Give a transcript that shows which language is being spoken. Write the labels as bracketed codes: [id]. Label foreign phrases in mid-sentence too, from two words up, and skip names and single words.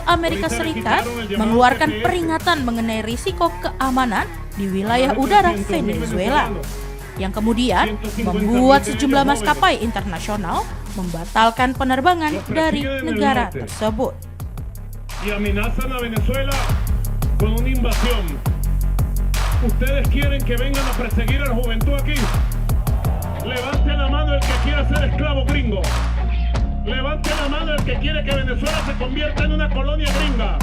[id] Amerika Serikat mengeluarkan peringatan mengenai risiko keamanan di wilayah udara Venezuela, yang kemudian membuat sejumlah maskapai internasional membatalkan penerbangan dari negara tersebut. [es] y amenazan a Venezuela con una invasión. ¿Ustedes quieren que vengan a perseguir a la juventud aquí? Levante la mano el que quiera ser esclavo gringo. Levante la mano el que quiere que Venezuela se convierta en una colonia gringa.